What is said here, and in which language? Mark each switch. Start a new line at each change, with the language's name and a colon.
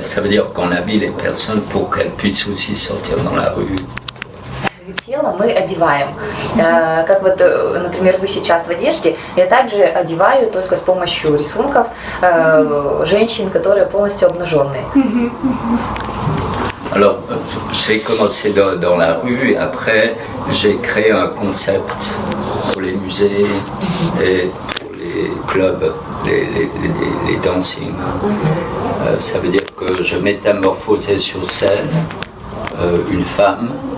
French: Ça veut dire qu'on habille les personnes pour qu'elles puissent aussi sortir dans la rue.
Russian: Тело мы одеваем. Как вот, например, вы сейчас в одежде, я также одеваю только с помощью рисунков женщин, которые полностью обнаженные.
French: Alors, j'ai commencé dans la rue et après, j'ai créé un concept pour les musées et pour les clubs, les dancing. Ça veut dire que je métamorphosais sur scène une femme.